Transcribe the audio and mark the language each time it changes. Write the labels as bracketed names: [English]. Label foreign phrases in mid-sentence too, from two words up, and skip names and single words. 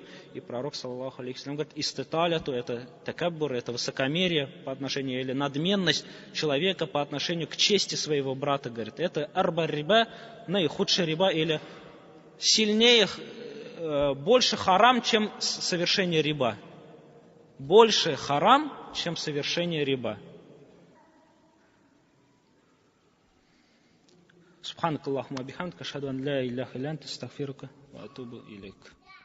[Russian] И пророк, [Arabic] صلى الله عليه, [Russian] говорит, иститаляту, это такаббур, это высокомерие по отношению, или надменность человека по отношению к чести своего брата. Говорит, это [Arabic] أربى الربا, [Russian] наихудшая риба, или сильнее, больше харам, чем совершение риба. Больше харам, чем совершение риба. [Arabic] سبحانك اللهم وبحمدك، أشهد أن لا إله إلا أنت، أستغفرك وأتوب إليك.